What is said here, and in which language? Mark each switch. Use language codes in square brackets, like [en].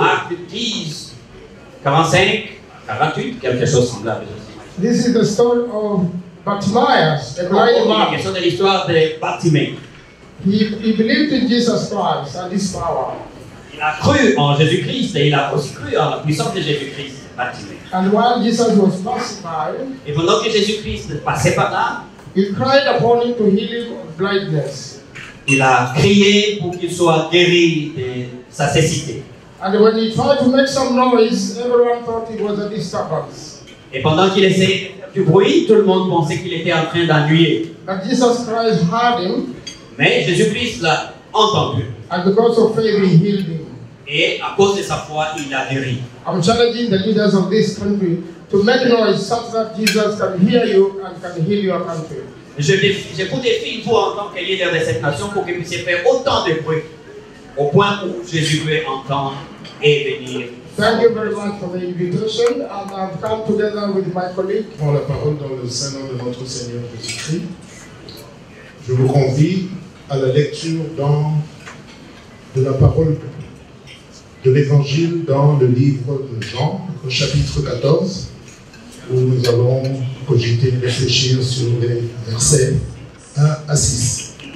[fr] Marc 10, 45, 48, quelque chose semblable. [en] This is the story of Bartimaeus, a blind [fr] La [en] man. [fr] question de l'histoire de Bartimée. [en] He believed in Jesus Christ and his power. [fr] Il a cru en Jésus-Christ et il a aussi cru en la puissance de Jésus-Christ, Bartimée. [en] And while Jesus was passing by, [fr] Et pendant que Jésus-Christ passait par là, [en] he cried upon him to heal him of blindness. [fr] il a crié pour qu'il soit guéri de sa cécité. [en] And when he tried to make some noise, everyone thought it was a disturbance. [fr] Et pendant qu'il essayait de faire du bruit, tout le monde pensait qu'il était en train d'ennuyer. [en] But Jesus Christ heard him, [fr] Mais Jésus-Christ l'a entendu. [en] and because of faith, he healed him. [fr] Et à cause de sa foi, il a guéri. [en] I'm challenging the leaders of this country to make noise such that Jesus can hear you and can heal your country. [fr] Je vous défie, vous, en tant que leader de cette nation, pour que vous puissiez faire autant de bruit, au point où Jésus peut entendre et venir. [en] Thank you very much for the invitation. And I've come together with my colleague. [fr] Prends la parole dans le Saint-Nom de notre Seigneur Jésus-Christ. Je vous convie à la lecture de la parole de l'Évangile dans le livre de Jean, au chapitre 14, où nous allons cogiter et réfléchir sur les versets 1 à 6.